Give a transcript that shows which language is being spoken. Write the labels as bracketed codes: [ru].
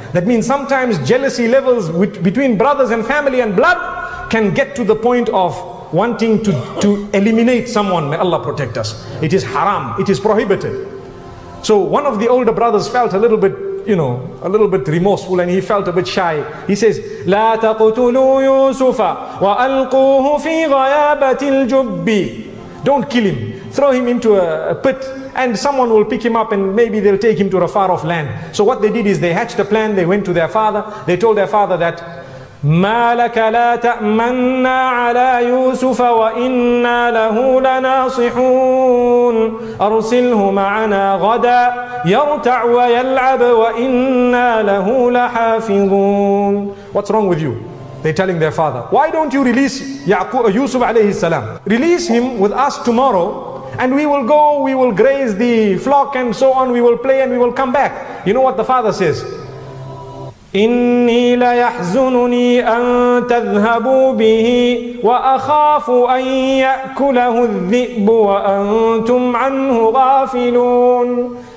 [en] That means sometimes jealousy levels between brothers and family and blood can get to the point of wanting to eliminate someone. May Allah protect us. It is haram. It is prohibited. So one of the older brothers felt a little bit, a little bit remorseful, and he felt a bit shy. He says, [ar] لا تقتلوا يوسف وألقوه في غيابة الجب. [en] Don't kill him. Throw him into a pit, and someone will pick him up and maybe they'll take him to a far off land. So what they did is they hatched a plan. They went to their father. They told their father that [ar] ما لك لا تأمنا على يوسف وإنا له لناصحون أرسله معنا غدا يرتع ويلعب وإنا له لحافظون. [en] What's wrong with you? They're telling their father, why don't you release Yusuf alayhi salam? Release him with us tomorrow, and we will go, we will graze the flock and so on, we will play and we will come back. You know what the father says? [ar] إِنِّي لَيَحْزُنُنِي أَن تَذْهَبُوا بِهِ وَأَخَافُ أَن يَأْكُلَهُ الذِّئْبُ وَأَنْتُمْ عَنْهُ غَافِلُونَ.